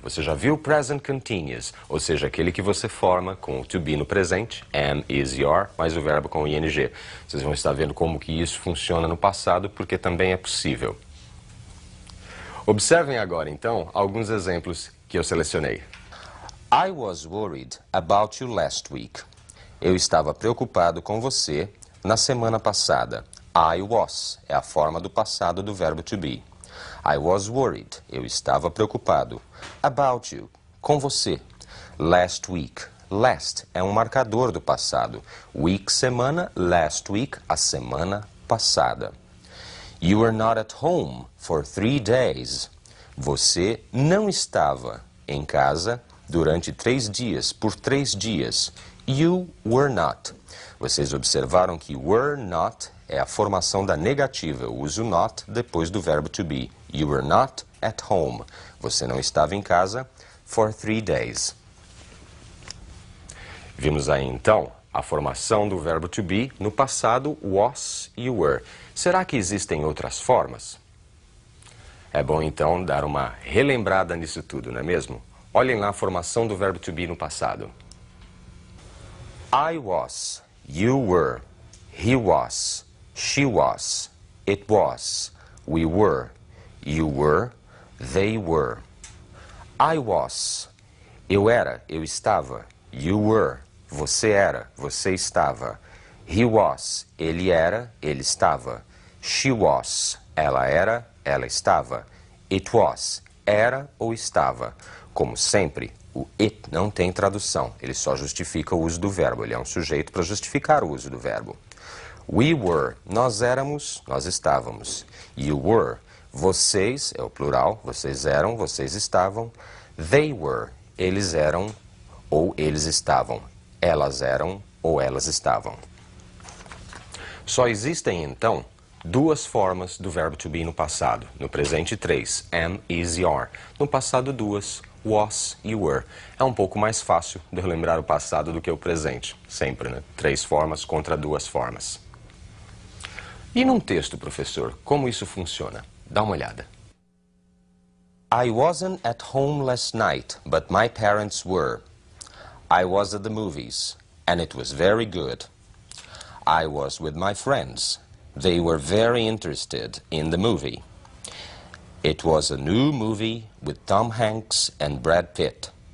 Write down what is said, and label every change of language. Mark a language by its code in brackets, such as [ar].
[pt] Você já viu o present continuous, ou seja, aquele que você forma com o to be no presente, am, is, your, mais o verbo com ing. Vocês vão estar vendo como que isso funciona no passado, porque também é possível. Observem agora, então, alguns exemplos que eu selecionei. [en] I was worried about you last week. [pt] Eu estava preocupado com você na semana passada. I was é a forma do passado do verbo to be. [en] I was worried. [pt] Eu estava preocupado. [en] About you. [pt] Com você. [en] Last week. [pt] Last é um marcador do passado. Week, semana. [en] Last week, [pt] a semana passada. [en] You were not at home for 3 days. [pt] Você não estava em casa durante 3 dias, por 3 dias. [en] You were not. [pt] Vocês observaram que were not é a formação da negativa. Eu uso not depois do verbo to be. [en] You were not at home. [pt] Você não estava em casa [en] for 3 days. [pt] Vimos aí, então, a formação do verbo to be no passado, was e were. Será que existem outras formas? É bom, então, dar uma relembrada nisso tudo, não é mesmo? Olhem lá a formação do verbo to be no passado. [en] I was, you were, he was, she was, it was, we were, you were, they were. I was, [pt] eu era, eu estava. [en] You were, [pt] você era, você estava. [en] He was, [pt] ele era, ele estava. [en] She was, [pt] ela era, ela estava. [en] It was, [pt] era ou estava. Como sempre, o it não tem tradução. Ele só justifica o uso do verbo. Ele é um sujeito para justificar o uso do verbo. [en] We were, [pt] nós éramos, nós estávamos. [en] You were, [pt] vocês, é o plural, vocês eram, vocês estavam. [en] They were, [pt] eles eram ou eles estavam. Elas eram ou elas estavam. Só existem, então, duas formas do verbo to be no passado. No presente, 3, am, is, your. No passado, 2, was e were. É um pouco mais fácil de relembrar o passado do que o presente. Sempre, né? 3 formas contra 2 formas. E num texto, professor, como isso funciona? Dá uma olhada. [en] I wasn't at home last night, but my parents were. I was at the movies, and it was very good. I was with my friends. They were very interested in the movie. It was a new movie with Tom Hanks and Brad Pitt.